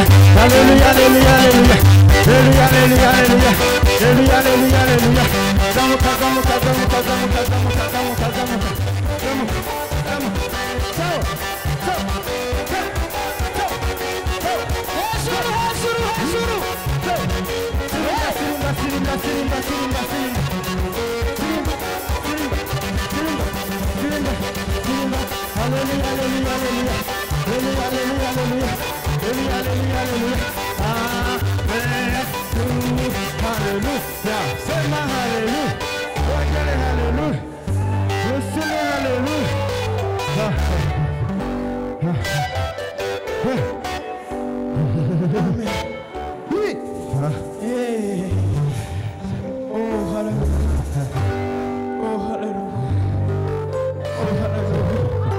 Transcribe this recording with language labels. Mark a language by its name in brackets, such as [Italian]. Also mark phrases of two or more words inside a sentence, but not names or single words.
[Kinyarwanda] Hallelujah, hallelujah, hallelujah. Hallelujah, hallelujah, hallelujah. Hallelujah, hallelujah, hallelujah. Zamuka, zamuka, zamuka, zamuka, zamuka, zamuka, zamuka. Zamuka, zamuka. [Swahili] Sawa, sawa. [Kinyarwanda] hejuru, hejuru, hejuru. Sirimba, sirimba, sirimba, sirimba, sirimba. Sirimba, sirimba, sirimba, sirimba, sirimba. Hallelujah, hallelujah, hallelujah. Hallelujah, hallelujah, hallelujah. Hallelujah, hallelujah, hallelujah. Hallelujah. [Swahili] Sema hallelujah. Wagale hallelujah. Useme hallelujah. Oh, hallelujah. [Kinyarwanda] Oh, hallelujah. Oh, hallelujah.